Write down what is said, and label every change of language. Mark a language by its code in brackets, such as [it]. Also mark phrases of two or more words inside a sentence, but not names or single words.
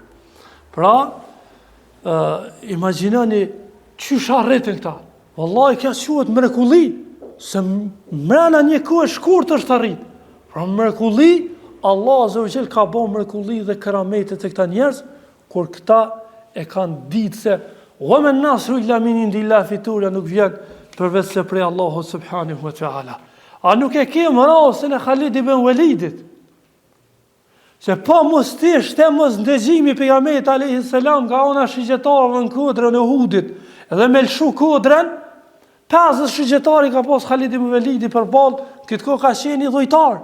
[sq] Pra, imagjinoni çysh arritën këta. Wallahi kjo quhet mrekulli, se mbrana një kohë shkurt është arrit. Pra mrekulli, [ar] الله عز وجل [sq] ka bën mrekulli dhe keramete të këta njerëz, kur këta e kanë ditë se [ar] وما النصر إلا من عند الله, [sq] fituria nuk vjen përveç se prej Allahut [ar] سبحانه وتعالى. [sq] A nuk e kemë rastin e Khalid ibn Walidit, se po mos t'ishte mos ndëgjimi pejgamberit [ar] عليه السلام [sq] nga ona shigjetarëve në kodrën e Uhudit, edhe me lshu kodrën, 50 shigjetari ka pas Khalid ibn Walidi përballë, këtë kohë ka qenë i dhujtar.